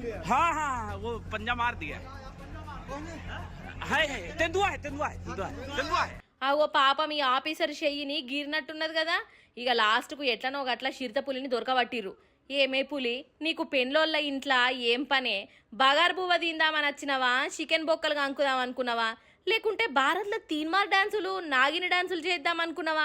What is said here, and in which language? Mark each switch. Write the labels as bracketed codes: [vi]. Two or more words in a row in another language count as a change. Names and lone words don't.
[hi] हाँ हाँ वो पंजा मार दिया है तेंदुआ है [te] అగో పాపం ఈ ఆఫీసర్ చెయ్యిని గీరినట్టున్నది కదా. ఇక లాస్ట్కు ఎట్లనో గట్ల చిరుత పులిని దొరకబట్టిర్రు. ఏమే పులి, నీకు పెన్లోళ్ళ ఇంట్లో ఏం పనే? బగారు బువ్వ తిందామని వచ్చినవా, చికెన్ బొక్కలు కంకుదాం అనుకున్నావా, లేకుంటే భారత్లో తీన్మార్ డాన్సులు నాగిని డాన్సులు చేద్దాం అనుకున్నావా?